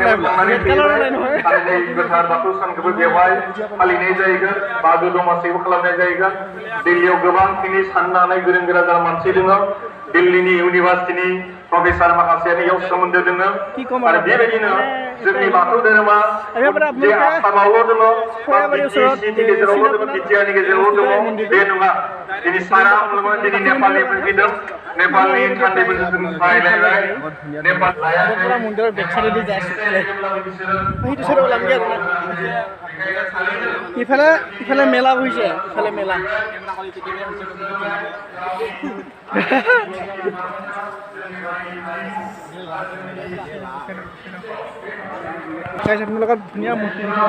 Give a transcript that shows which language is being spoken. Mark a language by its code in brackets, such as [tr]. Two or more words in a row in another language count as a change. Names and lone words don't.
[brx] गोथार बाथौ सानखौबो बेवहाय फालिनाय जाहैगोन मागो दमासिबो खालामनाय जाहैगोन दिल्लीयाव गोबांखिनि साननो हानाय गोरों गोरा जाना मानसि दङ दिल्लीनि इउनिभार्सिटिनि प्रफेसार माखासेयानो इयाव सोमोन्दो दङ आरो बेबायदिनो जोंनि बाथौ धोरोमा जे आसामावल' दङ बा बिटिसिनि गेजेरावल' दङ बिटिआरनि गेजेरावल' दङ बे नङा दिनै सारा मुलुगाव दिनै नेपालनिफ्राय फैदों नेपालनि थान्दैफोरजों जों रायलायबाय नेपाल [as] পুৰা মন্দিৰৰ বেকচাইডেদি যাই আছোঁ সেইটো চাইডে ওলামগৈ আৰু ইফালে ইফালে মেলা বহিছে ইফালে মেলা আপোনালোকৰ ধুনীয়া মূৰ্তি